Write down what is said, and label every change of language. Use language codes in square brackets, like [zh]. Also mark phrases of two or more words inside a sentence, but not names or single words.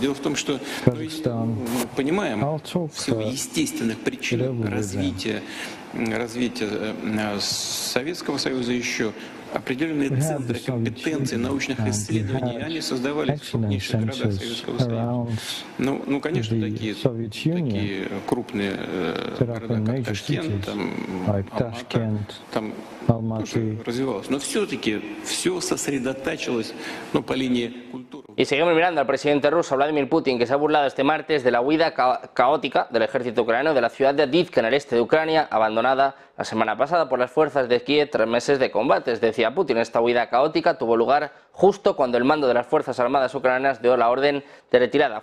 [ru] Дело в том, что мы понимаем, в силу естественных причин развития Советского Союза еще определенные центры компетенций, научных исследований, они создавались в крупнейших городах Советского Союза. Ну, конечно, такие крупные города, как Ташкент, там тоже развивалось. Но все-таки все сосредотачивалось по линии культуры. [es] Y seguimos mirando al presidente ruso Vladimir Putin, que se ha burlado este martes de la huida caótica del ejército ucraniano de la ciudad de Avdiivka en el este de Ucrania, abandonada la semana pasada por las fuerzas de Kiev tras meses de combates. Decía Putin, esta huida caótica tuvo lugar justo cuando el mando de las Fuerzas Armadas ucranianas dio la orden de retirada.